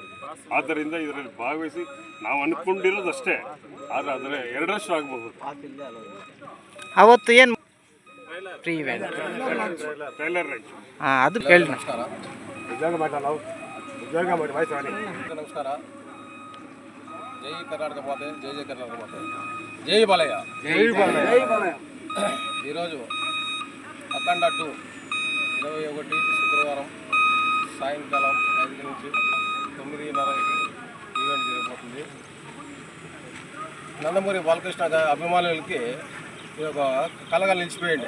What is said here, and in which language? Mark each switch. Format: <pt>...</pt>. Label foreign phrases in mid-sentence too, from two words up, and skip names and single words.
<kn>ಆದ್ದರಿಂದ ಇದರಲ್ಲಿ ಭಾಗವಹಿಸಿ ನಾವು ಅಂದ್ಕೊಂಡಿರೋದು ಅಷ್ಟೇ, ಆದರೆ ಅದರ 2ರಷ್ಟು ಆಗಬಹುದು. ಅವತ್ತು ಏನು</kn> <en>free event trailer right</en> <kn>ಅದು ಹೇಳಿ. ನಮಸ್ಕಾರ. ಜೈ ಕರ್ನಾಟಕ ಮಾತೆ, ಜೈ ಕರ್ನಾಟಕ ಮಾತೆ,</kn> <te>జై బాలయ్య. ఈరోజు అఖండ 2 21 శుక్రవారం సాయంకాలం 5 నుంచి 9:30కి ఈవెంట్ జరగబోతుంది. నందమూరి బాలకృష్ణ అభిమానులకి ఈ యొక్క కళగా నిలిచిపోయింది.</te>